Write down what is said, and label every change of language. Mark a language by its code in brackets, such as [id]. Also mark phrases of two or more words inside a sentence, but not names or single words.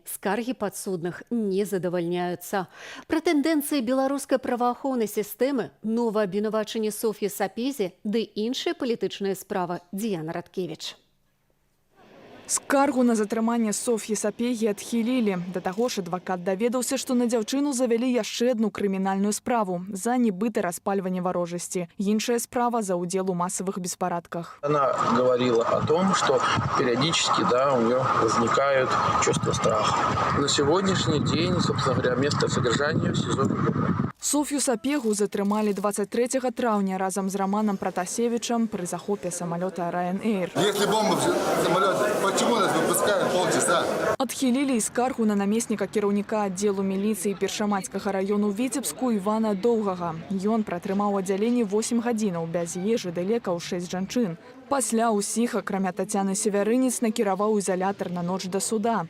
[be] Скаргі падсудных не задавальняюцца. Пра тэндэнцыі беларускай праваахоўнай сістэмы, новае абвінавачанне Соф'і Сапезе ды іншыя палітычныя справы Дыяна Радкевіч. Скаргу на затрыманне Соф'і Сапегі адхілілі. Да таго ж адвакат даведаўся, што на дзяўчыну завялі яшчэ адну крымінальную справу за нібыта распальванне варожасці. Іншая справа за удзел у [ru] массовых беспорядках. Она говорила о том, что периодически, у нее возникают чувства страха. На сегодняшний день, собственно говоря, место содержания в СИЗО КГБ. [be] Софью Сапегу затрымалі 23 траўня разам з Романом Протасевичем при захопе самолета Ryanair. [ru] Если бомба в самолете, почему нас выпускают полчаса? [be] Адхілілі і скаргу на намесніка кіраўніка аддзелу міліцыі Першамайскага району Віцебску Івана Доўгага. Ён пратрымаў у аддзяленні 8 гадзінаў без ежы ды лекаў 6 жанчын. Пасля ўсіх, акрамя Тацяны Севярынец, накіраваў ізалятар на ноч да суда.